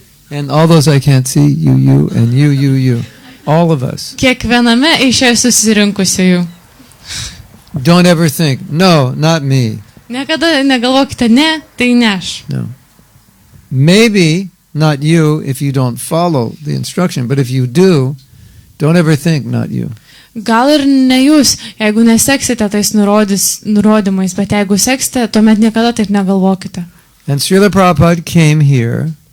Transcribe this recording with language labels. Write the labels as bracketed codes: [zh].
[en] And all those I can't see, you and you. All of us. [lt] Kiekviename iš čia susirinkusiųjų. [en] Don't ever think, no, not me. [lt] Niekada negalvokite, ne, tai ne aš. [en] No. Maybe not you if you don't follow the instruction, but if you do, don't ever think not you. [lt] Gal ir ne jūs, jeigu neseksite tais nurodymais, bet jeigu seksite, tuomet niekada taip negalvokite. [en] And Srila Prabhupada came here